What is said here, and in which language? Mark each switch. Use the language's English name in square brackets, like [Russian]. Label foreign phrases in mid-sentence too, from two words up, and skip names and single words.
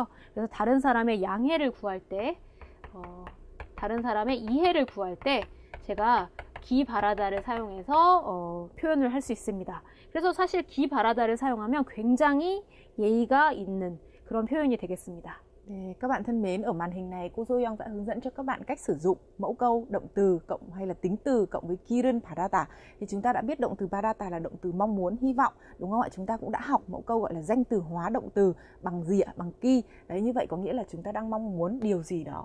[Korean] 그래서 다른 사람의 양해를 구할 때, 다른 사람의 이해를 구할 때 제가 기 바라다를 사용해서 표현을 할 수 있습니다. 그래서 사실 기 바라다를 sa용하면 굉장히 예의가 있는 그런 표현이 되겠습니다. [Vietnamese] Để các bạn thân mến, ở màn hình này cô Soyoung sẽ hướng dẫn cho các bạn cách sử dụng mẫu câu động từ cộng hay là tính từ cộng với [Korean] 기를 바라다. [Vietnamese] Thì chúng ta đã biết động từ parata là động từ mong muốn, hy vọng, đúng không ạ? Chúng ta cũng đã học mẫu câu gọi là danh từ hóa động từ bằng dịa, bằng ki. Đấy, như vậy có nghĩa là chúng ta đang mong muốn điều gì đó.